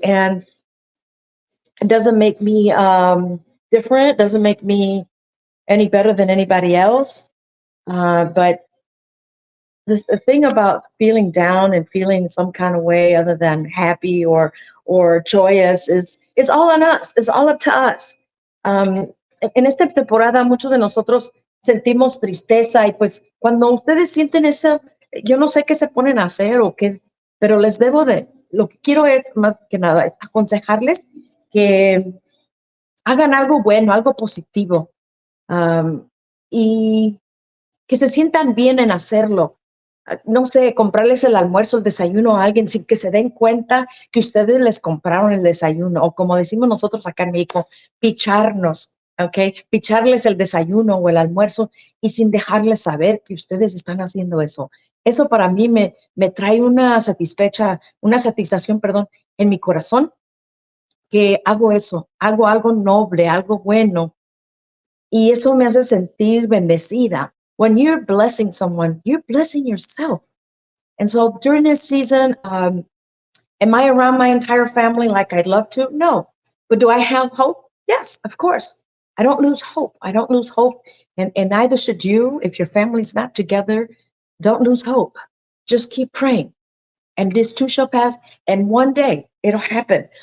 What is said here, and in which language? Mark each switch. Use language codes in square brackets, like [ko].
[en] And it doesn't make me different, doesn't make me any better than anybody else. But the thing about feeling down and feeling some kind of way other than happy or joyous is all on us. It's all up to us. [es] En esta temporada muchos de nosotros sentimos tristeza y pues cuando ustedes sienten eso, yo no sé qué se ponen a hacer o qué, pero les debo de, lo que quiero es más que nada es aconsejarles que hagan algo bueno, algo positivo, y que se sientan bien en hacerlo. No sé, comprarles el almuerzo, el desayuno a alguien sin que se den cuenta que ustedes les compraron el desayuno, o como decimos nosotros acá en México, picharnos, ¿ok? Picharles el desayuno o el almuerzo y sin dejarles saber que ustedes están haciendo eso. Eso para mí me trae una satisfacción, perdón, en mi corazón, que hago eso, hago algo noble, algo bueno, y eso me hace sentir bendecida. [en] When you're blessing someone, you're blessing yourself. And so during this season, am I around my entire family like I'd love to? No. But do I have hope? Yes, of course. I don't lose hope. I don't lose hope. And neither should you. If your family's not together, don't lose hope. Just keep praying, and this too shall pass, and one day it'll happen.